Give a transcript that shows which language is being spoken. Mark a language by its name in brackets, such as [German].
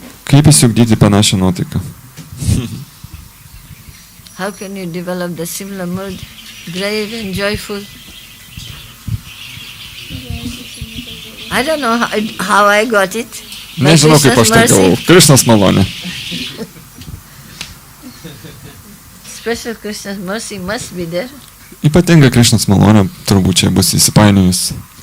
[Lithuanian] Kaip įsiugdyti panašią nuotaiką? [English] How can you develop the similar mood, grave and joyful? I don't know how I got it. [Lithuanian] Nežinau, kaip aš tai gavau. Krishnos malonė. [English] Special Krishna's mercy must be there. [Lithuanian] Ypatinga Krišnos malonė turbūt čia bus įsipainiojus.